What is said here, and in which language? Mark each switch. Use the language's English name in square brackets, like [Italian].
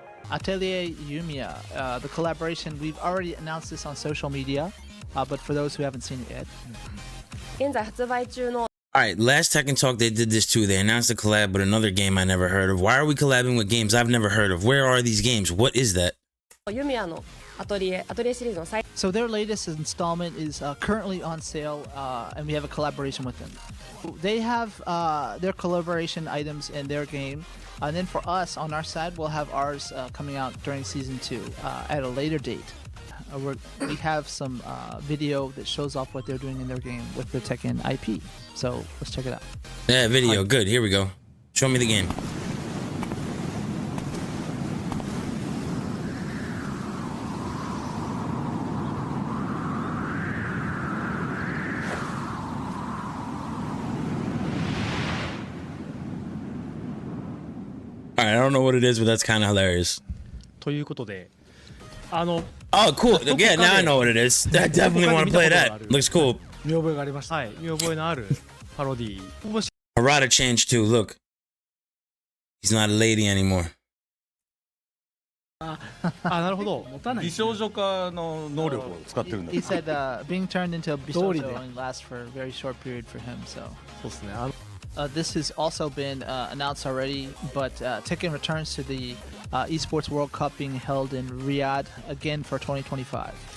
[English] Atelier Yumiya, the collaboration. We've already announced this on social media, but for those who haven't seen it yet. [Japanese] 現在発売中の [English] Alright, last Tekken Talk, they did this too. They announced a collab with another game I never heard of. Why are we collabing with games I've never heard of? Where are these games? What is that? [Japanese] ユミヤのアトリエシリーズの最 [English] So their latest installment is currently on sale, and we have a collaboration with them. They have their collaboration items in their game, and then for us on our side, we'll have ours coming out during Season 2 at a later date. We have some video that shows off what they're doing in their game with the Tekken IP. So let's check it out. Yeah, video. Good. Here we go. Show me the game. Alright, I don't know what it is, but that's kind of hilarious. [Japanese] ということで、 [English] Oh, cool. Yeah, now I know what it is. I definitely want to play that. Looks cool. [Japanese] 見覚えがありました。はい、見覚えのあるパロディ。 [English] Harada changed too. Look. He's not a lady anymore. [Japanese] なるほど。美少女化の能力を使ってるんだ。 [English] He said being turned into a bishojo only lasts for a very short period for him. So [Japanese] そうですね。 [English] this has also been announced already, but Tekken returns to the Esports World Cup being held in Riyadh again for 2025.